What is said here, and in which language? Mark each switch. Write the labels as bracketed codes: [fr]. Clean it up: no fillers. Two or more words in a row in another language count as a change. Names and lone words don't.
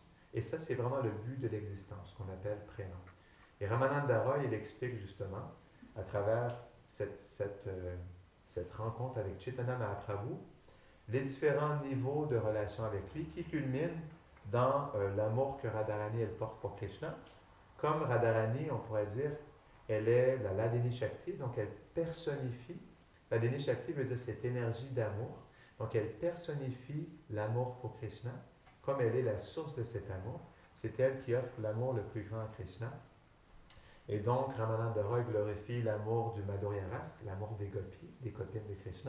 [fr] Et ça, c'est vraiment le but de l'existence, qu'on appelle prénom. Et Ramananda Roy, il explique justement, à travers cette rencontre avec Chaitanya Mahaprabhu, les différents niveaux de relation avec lui qui culminent dans l'amour que Radharani elle porte pour Krishna. Comme Radharani, on pourrait dire, elle est la [sa] ह्लादिनी शक्ति, [fr] donc elle personnifie. [sa] ह्लादिनी शक्ति [fr] veut dire cette énergie d'amour. Donc elle personnifie l'amour pour Krishna. Comme elle est la source de cet amour, c'est elle qui offre l'amour le plus grand à Krishna. Et donc Ramananda Roy glorifie l'amour du [sa] माधुर्य रस, [fr] l'amour des gopis, des copines de Krishna.